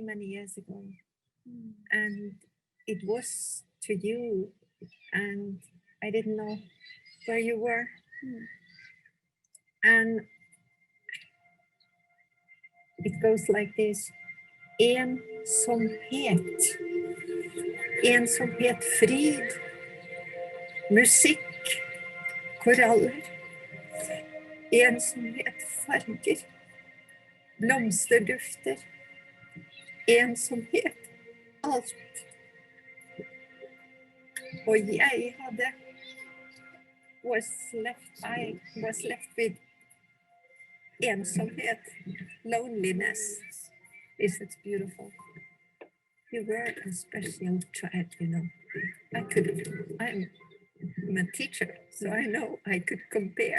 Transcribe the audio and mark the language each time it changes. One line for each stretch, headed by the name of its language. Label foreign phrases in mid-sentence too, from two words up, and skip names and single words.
English: many years ago, and it was to you, and I didn't know where you were. And it goes like this:
Norwegian: ensomhet, ensomhet, frid, musik, koraller, ensomhet, farger, blomsterdufter, ensomhet, alt. Og jeg
English: was left with ensomhet, loneliness. It's beautiful. You were a special child, I'm a teacher, so I know I could compare.